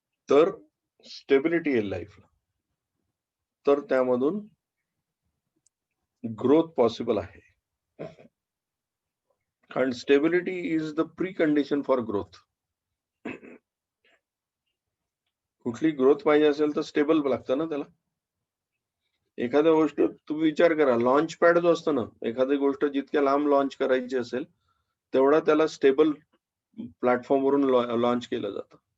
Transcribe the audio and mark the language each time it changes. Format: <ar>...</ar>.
<mr>तर स्टेबिलिटी येईल लाईफला. तर त्यामधून ग्रोथ पॉसिबल आहे.</mr> <en>कारण stability is the precondition for growth.</en> <mr>कुठली ग्रोथ पाहिजे असेल तर स्टेबल लागतं ना त्याला. एखाद्या गोष्ट तुम्ही विचार करा, लॉन्च पॅड जो असतो ना, एखादी गोष्ट जितक्या लांब लॉन्च करायची असेल तेवढा त्याला स्टेबल प्लॅटफॉर्मवरून लॉन्च केलं जातं.</mr>